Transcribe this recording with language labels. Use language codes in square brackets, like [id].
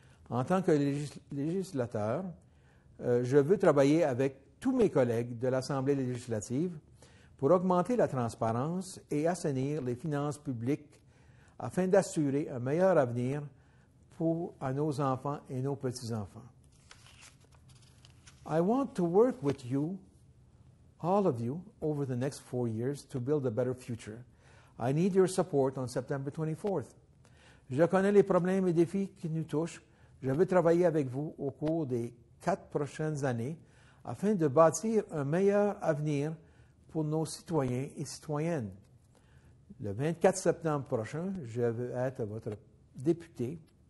[fr] En tant que législateur, je veux travailler avec tous mes collègues de l'Assemblée législative pour augmenter la transparence et assainir les finances publiques afin d'assurer un meilleur avenir à nos enfants et nos petits-enfants. [en] I want to work with you, all of you, over the next 4 years to build a better future. I need your support on September 24th. [fr] Je connais les problèmes et défis qui nous touchent. Je veux travailler avec vous au cours des 4 prochaines années afin de bâtir un meilleur avenir pour nos citoyens et citoyennes. Le 24 septembre prochain, je veux être votre député.